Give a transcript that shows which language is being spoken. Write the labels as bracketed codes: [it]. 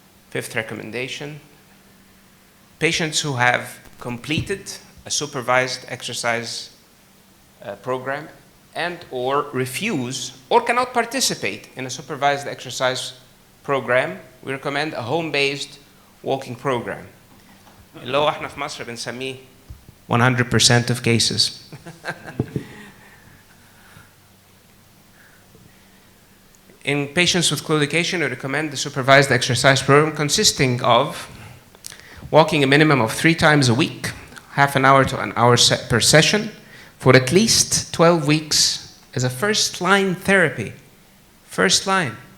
[en] Fifth recommendation, patients who have completed a supervised exercise program and or refuse or cannot participate in a supervised exercise program, we recommend a home-based walking program. [ar] اللي هو احنا في مصر بنسميه [en] 100% of cases. In patients with claudication, we recommend the supervised exercise program consisting of walking a minimum of 3 times a week, half an hour to an hour per session, for at least 12 weeks as a first-line therapy. First line.